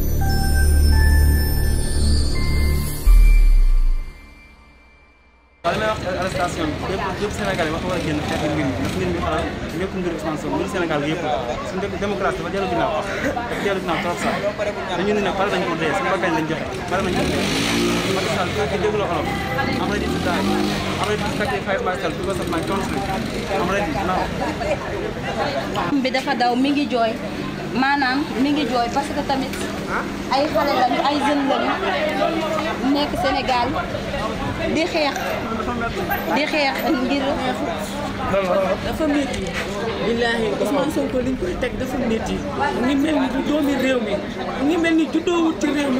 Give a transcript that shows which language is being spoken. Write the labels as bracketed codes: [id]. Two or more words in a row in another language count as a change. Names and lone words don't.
[wo] waaw li may wax arrestation bi bépp Sénégal yi wax war a génn xeex mbir mi ndax mbir mi xanaa lépp mbir Ousmane Sonko mbir Sénégal gi yëpp suñu démocratie dafa dellu ginnaaw dafa dellu ginnaaw trop sax dañu ne pare nañ ko dee suñu bakkañ lañ joxe pare nañ ko dee Macky Sall fekk dégguloo olof [en] am ready to die am ready to sacrifice myself because of my country am ready now [wo] bi dafa daw mi ngi jooy maanaam mi ngi jooy [fr] parce que [wo] tamit ay xale lañu ay jeunes lañu nekk Sénégal di xeex ngir dafa métti billaahi Ousmane Sonko liñ koy teg dafa métti ngi mel ni du doomi réew mi ngi mel ni juddoowut ci réew mi